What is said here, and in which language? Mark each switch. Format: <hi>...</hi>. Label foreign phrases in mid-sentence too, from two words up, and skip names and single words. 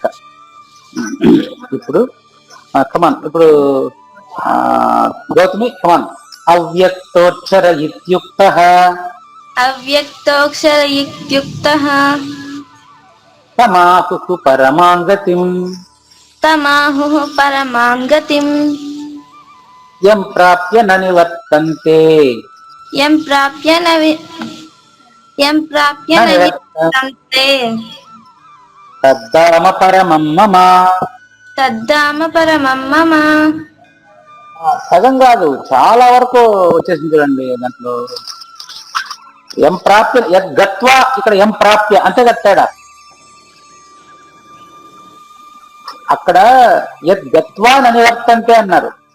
<te>ఇప్పుడు కమాన్, ఇప్పుడు గౌతమి కమాన్.</te> <sa>అవ్యక్తోక్షర ఇత్యుక్తః. అవ్యక్తోక్షర ఇత్యుక్తః తమాహు పరమాంగతిం. తమాహుః పరమాం గతిం. యం ప్రాప్య న నివర్తంతే. యం ప్రాప్య న నివర్తంతే తద్ధామ పరమం మమ. తద్ధామ పరమం మమ.</sa> <te>సగం కాదు, చాలా వరకు వచ్చేసింది చూడండి దాంట్లో.</te> <sa>ఎం ప్రాప్య యద్గత్వా,</sa> <te>ఇక్కడ</te> <sa>ఎం ప్రాప్య</sa> <te>అంతే కట్టాడా. అక్కడ</te> <sa>యద్గత్వా నివర్తంతే</sa> <te>అన్నారు.</te>